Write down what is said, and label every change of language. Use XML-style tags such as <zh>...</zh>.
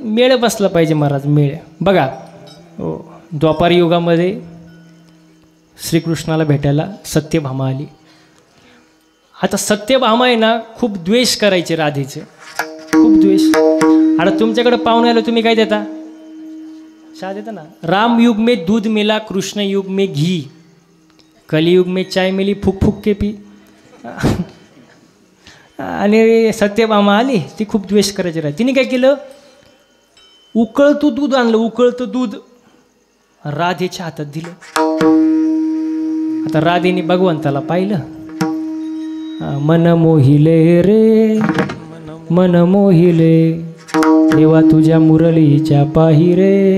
<mr>मेळ बसला पाहिजे महाराज, मेळ. बघा हो, द्वापार युगामध्ये श्रीकृष्णाला भेटायला सत्यभामा आली. आता सत्यभामा आहे ना, खूप द्वेष करायचे राधेचे, खूप द्वेष. आता तुमच्याकडे पाहुणे आलं, तुम्ही काय देता? चहा देता ना.</mr> <hi>राम युग में दूध मिला, कृष्ण युग में घी, कलियुग में चाय मिली, फुक फुक के पी.</hi> <mr>आणि सत्यभामा आली, ती खूप द्वेष करायची राहते. तिने काय केलं? उकळतं दूध आणलं, उकळतं दूध राधेच्या हातात दिलं. आता राधेने भगवंताला पाहिलं. मन मोहिले रे मन मोहिले, देवा तुझ्या मुरलीच्या पाही रे.</mr>